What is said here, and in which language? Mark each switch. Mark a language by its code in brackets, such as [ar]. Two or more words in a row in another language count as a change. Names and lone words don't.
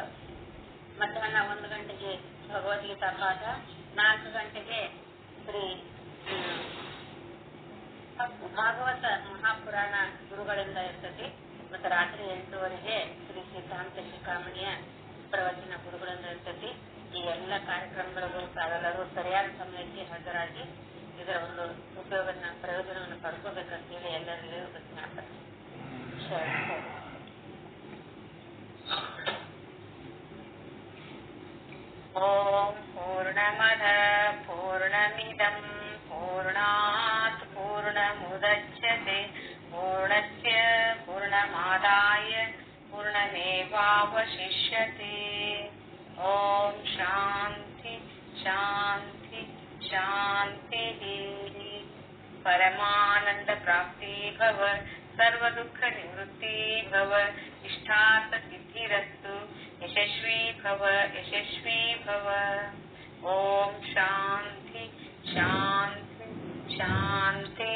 [kn] ಮಧ್ಯಾಹ್ನ 1 ಗಂಟೆಗೆ ಭಗವದ್ಗೀತಾ ಪಾಠ, 4 ಗಂಟೆಗೆ ಶ್ರೀ ಭಾಗವತ ಮಹಾಪುರಾಣ ಗುರುಗಳಿಂದ ಇರ್ತದೆ. ಮತ್ತು ರಾತ್ರಿ 8:30 ಶ್ರೀ ಸಿದ್ಧಾಂತ ಶಿಖಾಮಣಿಯ ಪ್ರವಚನ ಗುರುಗಳಿಂದ ಇರ್ತದೆ. ಈ ಎಲ್ಲ ಕಾರ್ಯಕ್ರಮಗಳಿಗೂ ತಾವೆಲ್ಲರೂ ಸರಿಯಾದ ಸಮಯಕ್ಕೆ ಹಾಜರಾಗಿ ಇದರ ಒಂದು ಪ್ರಯೋಜನವನ್ನು ಪಡ್ಕೋಬೇಕಂತ ಹೇಳಿ ಎಲ್ಲರಿಗೂ ಜ್ಞಾಪನೆ. [sa] ಓಂ ಪೂರ್ಣಮದ ಪೂರ್ಣಮಿದಂ ಪೂರ್ಣಾತ್ ಪೂರ್ಣಮುದಚ್ಯತೆ ಪೂರ್ಣಸ್ಯ ಪೂರ್ಣಮಾದಾಯ ಪೂರ್ಣಮೇವಾವಶಿಷ್ಯತೆ. ಓಂ ಶಾಂತಿ ಶಾಂತಿ ಶಾಂತಿ. ಪರಮಾನಂದ ಪ್ರಾಪ್ತಿ ಭವ, ಸರ್ವ ದುಃಖ ನಿವೃತ್ತಿ ಭವ, ಇಷ್ಟಾರ್ಥ ಸಿದ್ಧಿರಸ್ತು, ಯಶಸ್ವಿ ಭವ ಯಶಸ್ವಿ ಭವ. ಓಂ ಶಾಂತಿ ಶಾಂತಿ ಶಾಂತಿ.